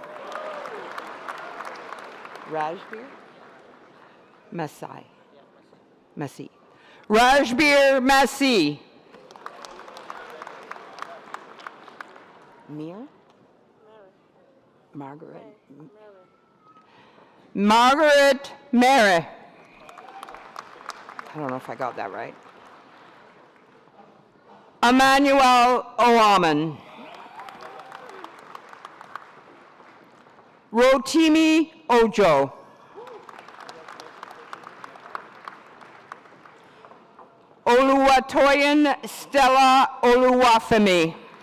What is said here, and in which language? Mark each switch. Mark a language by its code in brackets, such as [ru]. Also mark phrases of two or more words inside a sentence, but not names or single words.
[en] Rajbir? Masai. Masi. Rajbir Masi. Mir? Margaret. Margaret Mary. I don't know if I got that right. Emmanuel Oaman. Rotimi Ojo. Oluwatoyin Stella Oluwafemi.